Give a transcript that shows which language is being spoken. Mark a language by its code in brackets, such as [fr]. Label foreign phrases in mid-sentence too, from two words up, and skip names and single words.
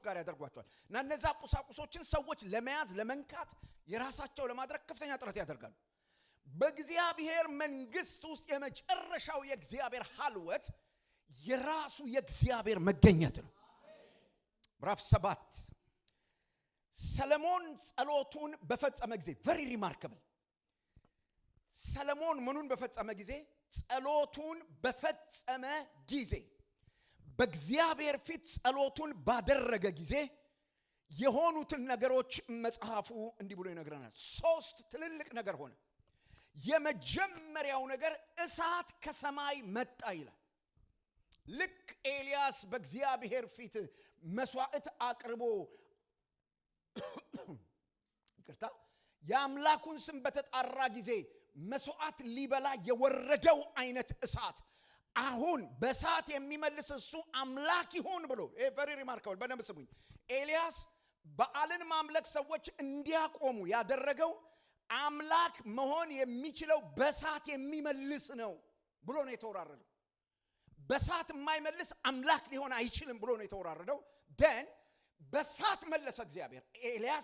[am] ጋር ያደርጓቸዋል። እና እነዛ ቁሳቁሶችን ሰዎች ለመያዝ ለመንካት የራሳቸው ለማድረግ ከፍተኛ ጥረት ያደርጋሉ። በእግዚአብሔር መንግስት ውስጥ የመጨረሻው የእግዚአብሔር ሐልወት የራሱ የእግዚአብሔር መገኘት ነው። ምዕራፍ 7 ሰለሞን ጸሎቱን በፈጸመ ጊዜ [en] very remarkable [am] ሰለሞን ምኑን በፈጸመ ጊዜ? ጸሎቱን በፈጸመ ጊዜ በእግዚአብሔር ፊት ጸሎቱን ባደረገ ጊዜ የሆኑትን ነገሮች መጽሐፉ እንዲህ ብሎ ይነግረናል። 3 ትልልቅ ነገር ሆነ። የመጀመሪያው ነገር እሳት ከሰማይ መጣ ይላል። ልክ ኤልያስ በእግዚአብሔር ፊት መስዋዕት አቅርቦ ይቅርታ የአምላኩን ስም በተጣራ ጊዜ መስዋዕት ሊበላ የወረደው አይነት እሳት አሁን በእሳት የሚመልስ እሱ አምላክ ይሁን ብሎ [en] very remarkable። [am] በደንብ ስሙኝ። ኤልያስ በዓልን ማምለክ ሰዎች እንዲያቆሙ ያደረገው አምላክ መሆን የሚችለው በእሳት የሚመልስ ነው ብሎ ነው የተወራረደው። በእሳት የማይመልስ አምላክ ሊሆን አይችልም ብሎ ነው የተወራረደው። ደን በእሳት መለሰ እግዚአብሔር። ኤልያስ